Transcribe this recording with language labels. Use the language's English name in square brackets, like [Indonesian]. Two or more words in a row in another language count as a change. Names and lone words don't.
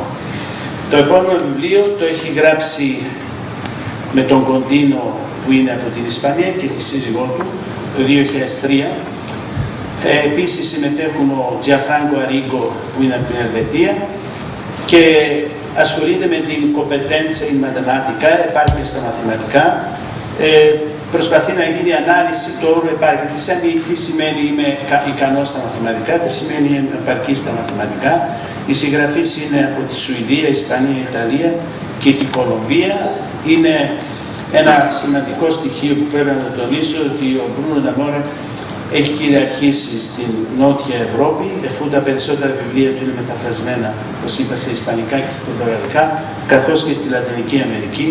[Greek] Το επόμενο βιβλίο το έχει γράψει με τον Κοντίνο που είναι από την Ισπανία και τη σύζυγό του το 2003. Επίσης συμμετέχουν ο Gianfranco Arrigo που είναι από την Ελβετία και ασχολείται με την [Italian] competenza in matematica, [Greek] επάρκεια στα μαθηματικά. Προσπαθεί να γίνει ανάλυση του όρου επάρκεια. Τι σημαίνει είμαι ικανός στα μαθηματικά, τι σημαίνει επαρκή στα μαθηματικά. Οι συγγραφείς είναι από τη Σουηδία, Ισπανία, Ιταλία και την Κολομβία. Είναι ένα σημαντικό στοιχείο που πρέπει να το τονίσω, ότι ο Μπρούνο Νταμόρα έχει κυριαρχήσει στην Νότια Ευρώπη, εφού τα περισσότερα βιβλία του είναι μεταφρασμένα, όπως είπα, σε ισπανικά και σε πορτογαλικά, καθώς και στη Λατινική Αμερική.